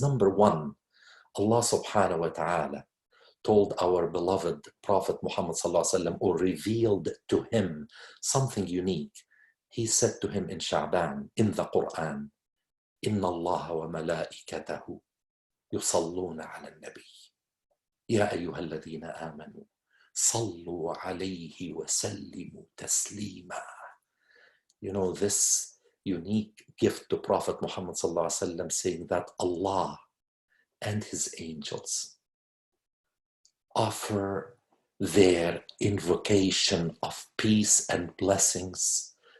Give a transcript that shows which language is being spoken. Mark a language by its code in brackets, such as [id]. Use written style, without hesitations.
[en] Number one, Allah subhanahu wa ta'ala told our beloved Prophet Muhammad sallallahu alaihi wasallam, or revealed to him something unique. He said to him in Sha'ban, in the Quran, [ar] Inna Allah wa malaikatahu yusalluna ala nabi. يا أيها الذين آمنوا صلوا عليه وسلموا تسليما. [en] This unique gift to Prophet Muhammad sallallahu alaihi wasallam, saying that Allah and his angels offer their invocation of peace and blessings